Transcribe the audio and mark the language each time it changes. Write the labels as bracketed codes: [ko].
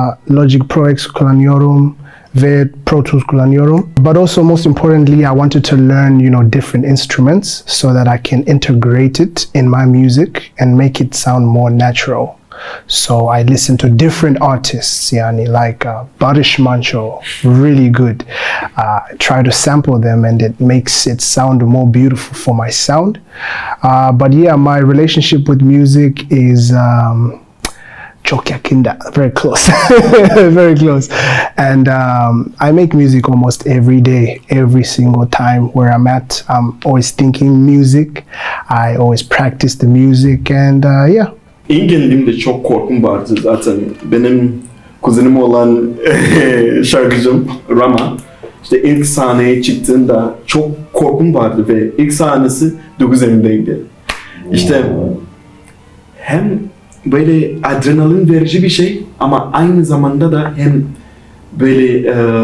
[tr] Logic Pro X kullanıyorum ve Pro Tools kullanıyorum. [en] But also most importantly, I wanted to learn, you know, different instruments so that I can integrate it in my music and make it sound more natural. So I listen to different artists, like Barış Manço, really good. I try to sample them and it makes it sound more beautiful for my sound. But yeah, my relationship with music is [tr] çok yakında, [en] very close, very close. And I make music almost every day, every single time where I'm at. I'm always thinking music. I always practice the music, and yeah. [tr] İlk geldiğimde çok korkum vardı zaten. Benim kuzenim olan şarkıcım Rama, işte ilk sahneye çıktığında çok korkum vardı ve ilk sahnesi Dokuz Eylül'deydi. İşte hem böyle adrenalin verici bir şey ama aynı zamanda da hem böyle